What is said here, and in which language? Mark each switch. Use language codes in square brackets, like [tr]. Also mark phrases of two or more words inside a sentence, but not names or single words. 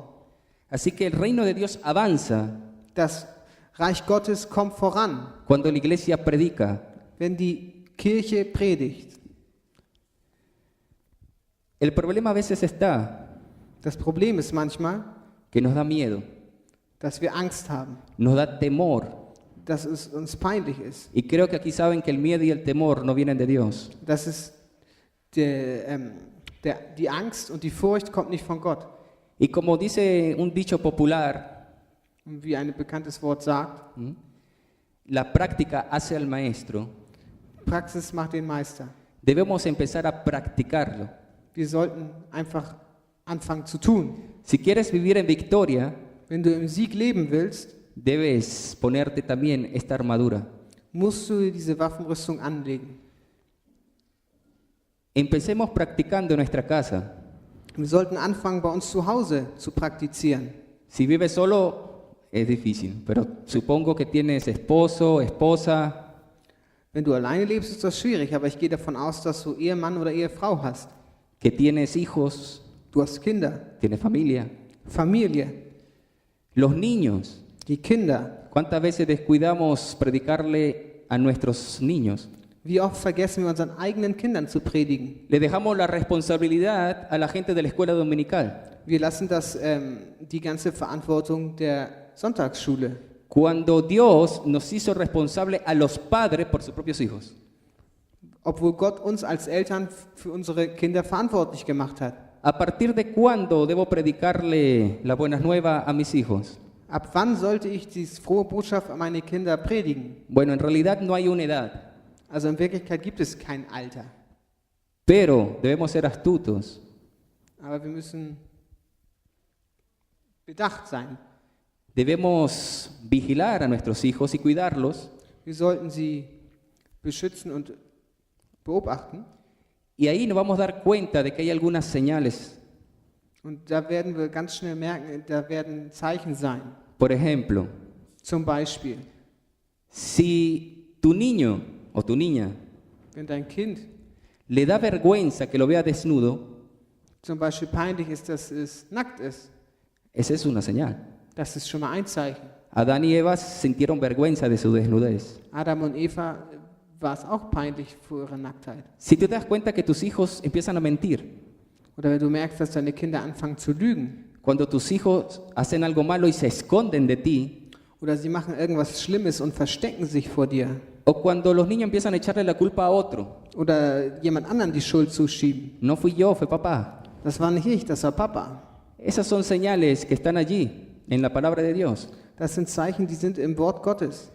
[es] Así que el reino de Dios avanza [de] Das Reich Gottes kommt voran, [es] cuando la iglesia predica, [de] wenn die Kirche predigt. [es] El problema a veces está [de] Das Problem ist manchmal, [es] que nos da miedo, [de] dass wir Angst haben, [es] nos da temor. [de] dass es uns peinlich ist, [es] Y creo que aquí saben que el miedo y el temor no vienen de Dios. [de] dass es die Angst und die Furcht kommt nicht von Gott. [es] Y como dice un dicho popular, [de] Und wie ein bekanntes Wort sagt, [es] la práctica hace al maestro. [de] Praxis macht den Meister. [es] Debemos empezar a practicarlo. [de] Wir sollten einfach anfangen zu tun. [es] Si quieres vivir en victoria, [de] Wenn du im Sieg leben willst, [es] debes ponerte también esta armadura. [de] musst du diese Waffenrüstung anlegen. [es] Empecemos practicando en nuestra casa. [de] Wir sollten anfangen, bei uns zu Hause zu praktizieren. [es] Si vives solo, es difícil, pero supongo que tienes esposo, esposa, [de] Wenn du alleine lebst, ist das schwierig, aber ich gehe davon aus, dass du Ehemann oder Ehefrau hast. [es] que tienes hijos, [de] Du hast Kinder, [es] tienes familia. [de] Familie, [es] Los niños, [de] die Kinder. [es] ¿cuántas veces descuidamos predicarle a nuestros niños? [de] Wie oft vergessen wir unseren eigenen Kindern zu predigen? [es] Le dejamos la responsabilidad a la gente de la escuela dominical. [de] Wir lassen die ganze Verantwortung der Sonntagsschule. [es] Cuando Dios nos hizo responsable a los padres por sus propios hijos. [de] Obwohl Gott uns als Eltern für unsere Kinder verantwortlich gemacht hat. [es] ¿A partir de cuándo debo predicarle las buenas nuevas a mis hijos? [de] Ab wann sollte ich diese frohe Botschaft an meine Kinder predigen? [es] Bueno, en realidad no hay una edad, [de] Also in Wirklichkeit gibt es kein Alter. [es] pero debemos ser astutos. [de] Aber wir müssen bedacht sein. [es] Debemos vigilar a nuestros hijos y cuidarlos. [de] Wir sollten sie beschützen und beobachten. [es] Y ahí nos vamos a dar cuenta de que hay algunas señales. [de] Und da werden wir ganz schnell merken, da werden Zeichen sein. [es] Por ejemplo, [de] Zum Beispiel, [es] si tu niño o tu niña [de] wenn dein Kind [es] le da vergüenza que lo vea desnudo, [de] zum Beispiel peinlich ist, dass es nackt ist, [es] esa es una señal. [de] das ist schon mal ein Zeichen. [es] Adán y Eva sintieron vergüenza de su desnudez. [de] Adam und Eva war es auch peinlich vor ihrer Nacktheit. [es] Si tú te das cuenta que tus hijos empiezan a mentir, [de] Oder wenn du merkst, dass deine Kinder anfangen zu lügen, [es] cuando tus hijos hacen algo malo y se esconden de ti, [de] oder sie machen irgendwas Schlimmes und verstecken sich vor dir, [es] o cuando los niños empiezan a echarle la culpa a otro, [de] oder jemand anderen die Schuld zuschieben. [es] no fui yo, fue papá. [de] Das war nicht ich, das war Papa. [es] Esas son señales que están allí en la palabra de Dios. [de] Das sind Zeichen, die sind im Wort Gottes.